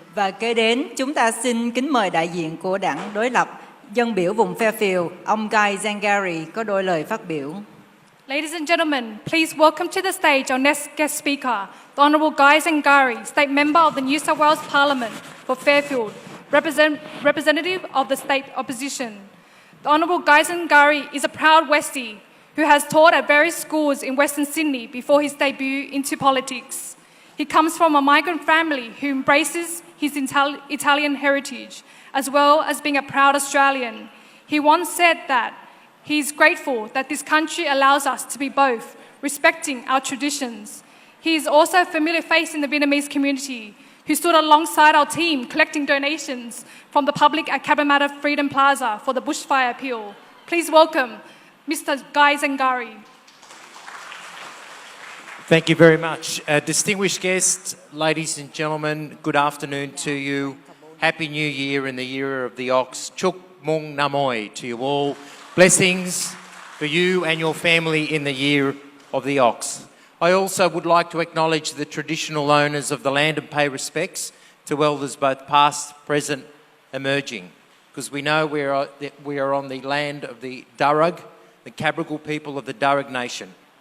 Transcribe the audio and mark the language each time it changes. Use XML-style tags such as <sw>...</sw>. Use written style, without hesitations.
<vi>Và kế đến, chúng ta xin kính mời đại diện của đảng đối lập, dân biểu vùng Fairfield, ông Guy Zangari có đôi lời phát biểu.</vi> <en>Ladies and gentlemen, please welcome to the stage our next guest speaker, the Honourable Guy Zangari, State Member of the New South Wales Parliament for Fairfield, representative of the state opposition. The Honourable Guy Zangari is a proud Westie who has taught at various schools in Western Sydney before his debut into politics. He comes from a migrant family who embraces his Italian heritage, as well as being a proud Australian. He once said that he is grateful that this country allows us to be both, respecting our traditions. He is also a familiar face in the Vietnamese community, who stood alongside our team collecting donations from the public at Cabramatta Freedom Plaza for the bushfire appeal. Please welcome Mr. Guy Zangari. Thank you very much. Distinguished guests, ladies and gentlemen, good afternoon to you. Happy New Year in the year of the ox.</en> <vi>Chúc mừng năm mới</vi> <en>to you all. Blessings for you and your family in the year of the ox. I also would like to acknowledge the traditional owners of the land and pay respects to elders both past, present, emerging, because we know we are on the land of the Bonnyrigg, the Cabral people of the Bonnyrigg Nation.</en>